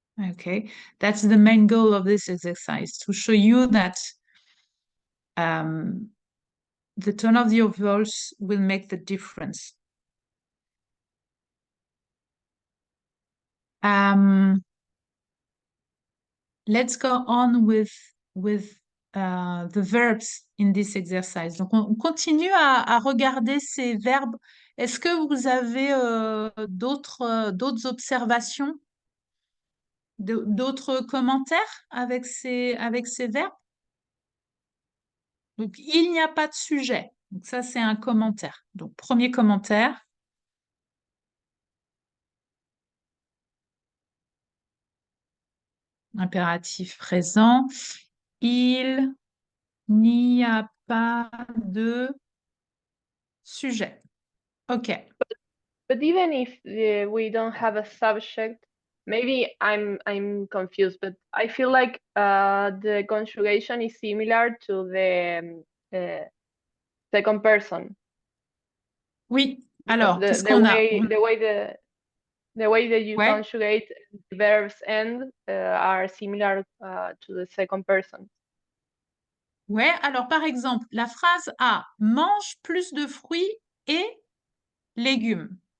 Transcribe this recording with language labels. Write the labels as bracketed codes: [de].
[en] Okay, that's the main goal of this exercise, to show you that the tone of your voice will make the difference. Let's go on with the verbs in this exercise. [fr] Donc, on continue à regarder ces verbes. Est-ce que vous avez d'autres observations, d'autres commentaires avec ces verbes? Donc, il n'y a pas de sujet. Donc, ça, c'est un commentaire. Donc, premier commentaire. Impératif présent. Il n'y a pas de sujet. Okay. [en] But even if we don't have a subject, maybe I'm confused, but I feel like the conjugation is similar to the second person. [fr] Oui. Alors, qu'est-ce qu'on a? [en] The way that you conjugate the verbs end are similar to the second person. [fr] Ouais, alors par exemple, la phrase A, mange plus de fruits et légumes.